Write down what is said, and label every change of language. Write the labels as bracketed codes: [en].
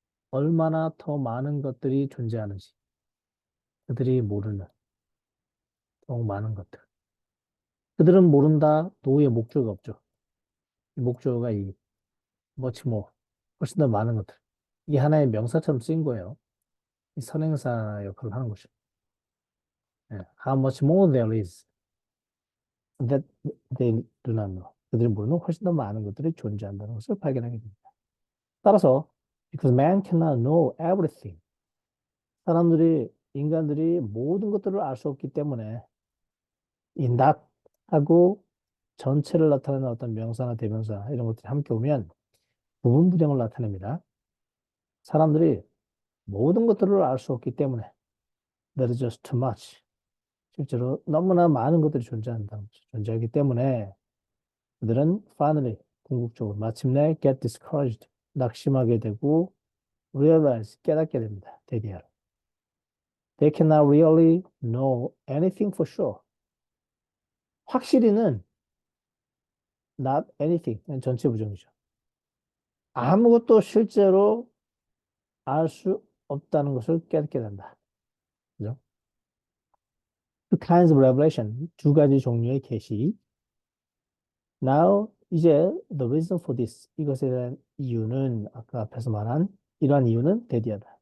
[ko] 얼마나 더 많은 것들이 존재하는지. 그들이 모르는 더욱 많은 것들. 그들은 모른다. 노의 목조가 없죠. 이 목조가 이 [en] much more. [ko] 훨씬 더 많은 것들. 이게 하나의 명사처럼 쓰인 거예요. 이 선행사 역할을 하는 거죠. 예. [en] How much more there is that they do not know. [ko] 그들이 모르는 훨씬 더 많은 것들이 존재한다는 것을 발견하게 됩니다. 따라서 [en] because man cannot know everything. [ko] 인간들이 모든 것들을 알 수 없기 때문에 이 not 하고 전체를 나타내는 어떤 명사나 대명사 이런 것들이 함께 오면 부분 부정을 나타냅니다. 사람들이 모든 것들을 알 수 없기 때문에 [en] there is just too much. [ko] 실제로 너무나 많은 것들이 존재하기 때문에 그들은 finally 궁극적으로 마침내 [en] get discouraged [ko] 낙심하게 되고 realize 깨닫게 됩니다. 대비하라. [en] They cannot really know anything for sure. [ko] 확실히는 [en] not anything [ko] 전체 부정이죠. 아무것도 실제로 알 수 없다는 것을 깨닫게 된다. 그죠? [en] Two kinds of revelation, [ko] 두 가지 종류의 계시. Now, 이제 [en] the reason for this, [ko] 이것에 대한 이유는 아까 앞에서 말한 이러한 이유는 대디하다.